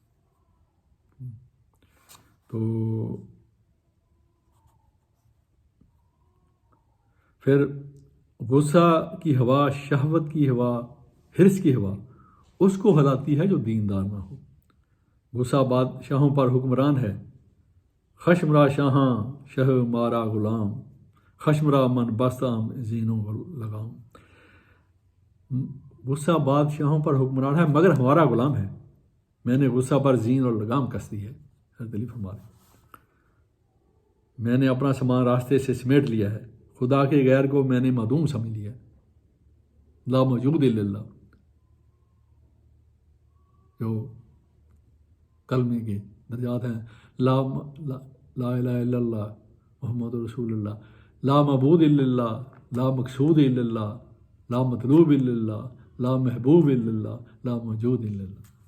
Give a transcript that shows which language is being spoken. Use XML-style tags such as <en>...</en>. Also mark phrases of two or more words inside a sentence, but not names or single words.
<ur>تو پھر غصہ کی ہوا، شہوت کی ہوا، حرص کی ہوا اس کو ہلاتی ہے جو دیندار نہ ہو۔ غصہ بادشاہوں پر حکمران ہے،</ur> <fa>خشم را شاہاں شہ مارا غلام، خشم را من بستام زینوں لگام۔</fa> <ur>غصہ بادشاہوں پر حکمران ہے مگر ہمارا غلام ہے، میں نے غصہ پر زین اور لگام کس دی ہے۔ حضرت علی فرما رہے میں نے اپنا سامان راستے سے سمیٹ لیا ہے، خدا کے غیر کو میں نے معدوم سمجھ لیا،</ur> <ar>لا موجود الا اللہ،</ar> <ur>جو کلمے کے درجات ہیں،</ur> <ar>لا الہ الا اللہ محمد رسول اللہ، لا معبود الا اللہ، لا مقصود الا اللہ، لا مطلوب الا اللہ، لا محبوب الا اللہ لا موجود الا اللہ۔</ar>